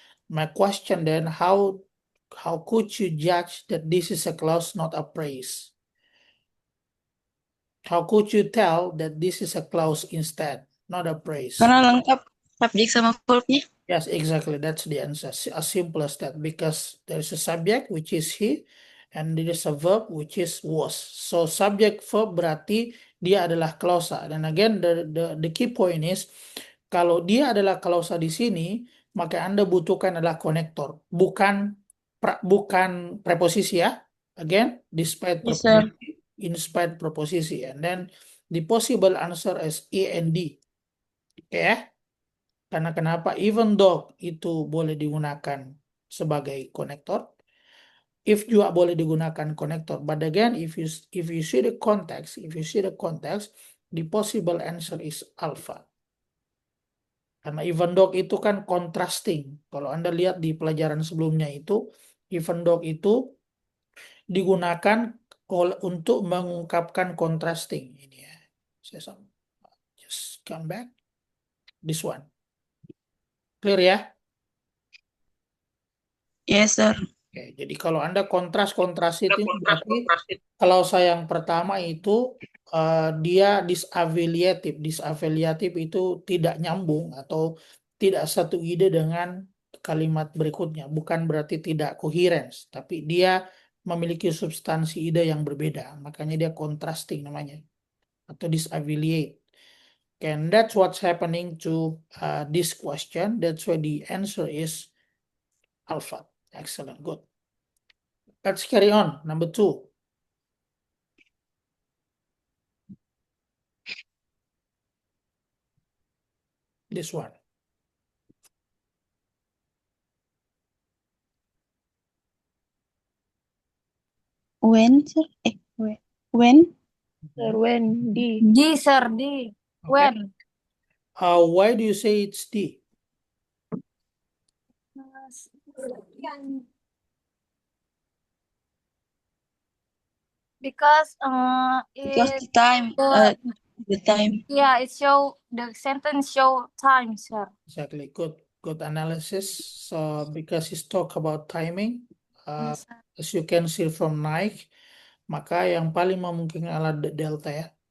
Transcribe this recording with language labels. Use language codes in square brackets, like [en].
[en] My question then, how could you judge that this is a clause, not a praise? How could you tell that this is a clause instead, not a praise? [id] Karena lengkap subjek sama verb-nya. [en] Yes, exactly. That's the answer. As simple as that, because there is a subject which is he, and there is a verb which is was. [id] So subject verb berarti dia adalah klausa. Dan again, [en] the key point is [id] kalau dia adalah klausa di sini, maka Anda butuhkan adalah konektor, bukan bukan preposisi ya. [en] Again, despite Yes, sir. preposisi, in spite preposisi, and then the possible answer is A and D. [id] Oke ya? Karena kenapa? Even though itu boleh digunakan sebagai konektor, if juga boleh digunakan konektor. [en] But again, if you see the context, the possible answer is alpha. [id] Karena even though itu kan contrasting. Kalau Anda lihat di pelajaran sebelumnya itu, even though itu digunakan untuk mengungkapkan contrasting. Ini ya. [en] Saya just come back. This one. Clear ya? Yes, sir. [id] Oke, jadi kalau Anda kontras itu berarti kalau saya yang pertama itu dia disafiliatif. Disafiliatif itu tidak nyambung atau tidak satu ide dengan kalimat berikutnya. Bukan berarti tidak coherence, tapi dia memiliki substansi ide yang berbeda. Makanya dia contrasting namanya atau disaffiliate. [en] And that's what's happening to this question. That's why the answer is alpha. Excellent, good. Let's carry on. Number 2. This one. When, sir? When. When? Mhm. When? D. D, sir. D. Okay. When? Why do you say it's D? Because Because it the time. The time. yeah, it show the sentence show time, sir. Exactly. Good analysis. So because it's talk about timing, Yes, sir. as you can see from Nike, [id] maka yang paling memungkinkan adalah delta ya.